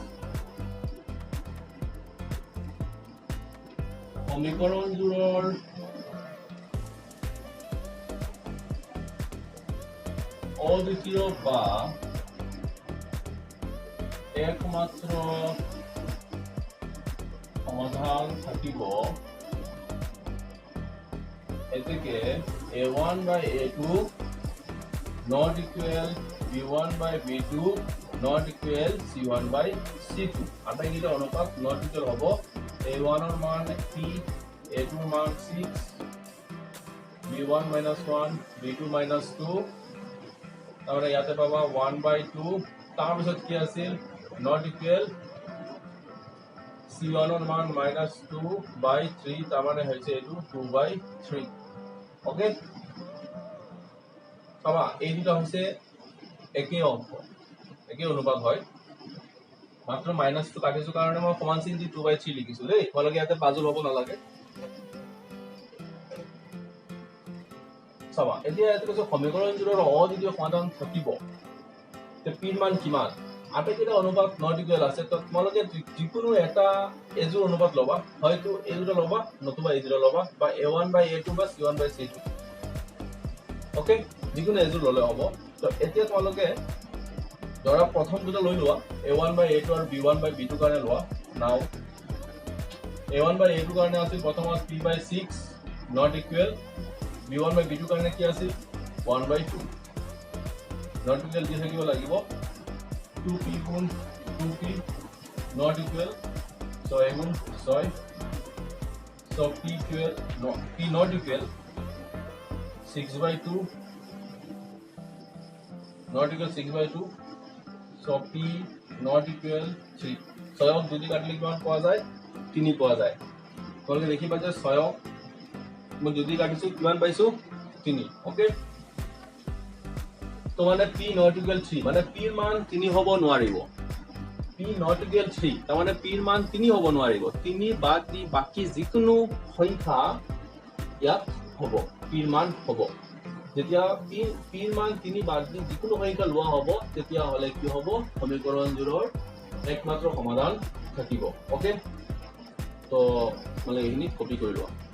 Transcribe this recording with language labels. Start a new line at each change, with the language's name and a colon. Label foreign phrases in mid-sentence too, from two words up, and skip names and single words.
Assamese: সমীকৰণ জোৰৰ অদ্বিতীয় বা একমাত্ৰ সমাধান থাকিব এতেকে
English: a1 by a2 not equal b1 by b2 not equal c1 by c2
Assamese: আটাইকেইটা অনুপাত
English: not equal
Assamese: হ'ব a1 ৰ মান 3 a2 ৰ মান 6
English: b1 minus 1 b2 minus 2
Assamese: তাহলে ইয়াতে পাবা 1 by 2 তাৰ পিছত কি আছিল
English: not equal
Assamese: c1 ৰ মান -2 by 3 তাৰ মানে হৈছে এটো 2 by 3 ওকে চাবা এই দুটা হৈছে একে অংক একে অনুপাত হয় মাত্ৰ মাইনাসটো কাটিছো কাৰণে মই সমান চিন দি 2 by 3 লিখিছো দেই তোমালোকে ইয়াতে পাজল হ'ব নালাগে চাবা এতিয়া ইয়াতে কৈছো সমীকৰণ জোৰৰ অদ্বিতীয় সমাধান থাকিব তে p ৰ মান কিমান আটাইকেইটা অনুপাত
English: not equal
Assamese: আছে তো তোমালোকে যিকোনো এটা এজোৰ অনুপাত লবা হয়তো এই দুটা লবা নতুবা এই দুটা লবা বা a1 by a2 বা c1 by c2 ওকে যিকোনো এজোৰ ললে হ'ব তো এতিয়া তোমালোকে ধৰা প্ৰথম দুটা লৈ লোৱা a1 by a2 আৰু b1 by b2 কাৰণে লোৱা নাও a1 by a2 কাৰণে আছিল প্ৰথমত p by 6
English: not equal b1 by b2
Assamese: কাৰণে কি আছিল 1 by 2
English: not equal
Assamese: দি থাকিব লাগিব 2p গুণ 2p
English: not equal
Assamese: 6 গুণ 6
English: so p not equal
Assamese: 6 by 2
English: not equal 6 by 2 so p not equal 3
Assamese: 6 দুই কাটলে কিমান পোৱা যায় 3 পোৱা যায় তোমালোকে দেখিবা যে 6 মই যদি কাটিছো কিমান পাইছো 3 ওকে তো মানে p
English: not equal
Assamese: 3 মানে p ৰ মান 3 হ'ব নোৱাৰিব p
English: not equal
Assamese: 3 তাৰ মানে p ৰ মান 3 হ'ব নোৱাৰিব 3 বাদ দি বাকি যিকোনো সংখ্যা ইয়াত হ'ব p ৰ মান হ'ব যেতিয়া p ৰ মান 3 বাদ দি যিকোনো সংখ্যা লোৱা হ'ব তেতিয়া হলে কি হ'ব সমীকৰণ জোৰৰ একমাত্ৰ সমাধান থাকিব ওকে তো মানে এইখিনি কপি কৰি লোৱা